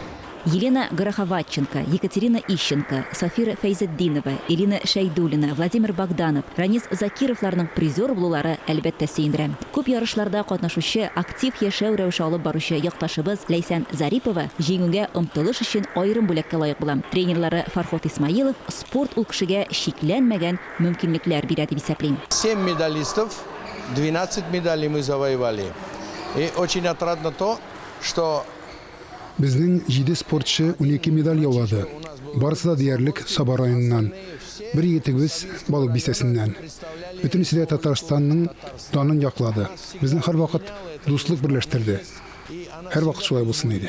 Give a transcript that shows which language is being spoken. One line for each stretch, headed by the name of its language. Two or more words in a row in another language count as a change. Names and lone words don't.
Tatar: Елена Гороховатченко, Екатерина Ищенко, Сафира Фейзетдинова, Ирина Шайдулина, Владимир Богданов, Ранис Закировларның призер булулары әлбәттә сөендерә. Күп ярышларда катнашучы, актив яшәү рәвеше алып баручы якташыбыз Ләйсән Зарипова җиңүгә омтылыш өчен аерым бүләккә лаек була. Тренерлары Фархот Исмаилов спорт ул кешегә шикләнмәгән мөмкинлекләр бирә дип исәпли.
Russian: 7 медалистов, 12 медалей мы завоевали. И очень отрадно то, что
Tatar: Безнең 7 спортчы 12 медаль яулады. Барысы да диярлек Саба районыннан. Бер егетебез балык бистәсеннән. Бөтенесе дә Татарстанның данын яклады. Безнең һәрвакыт дуслык берләштерде. Һәрвакыт шулай булсын иде.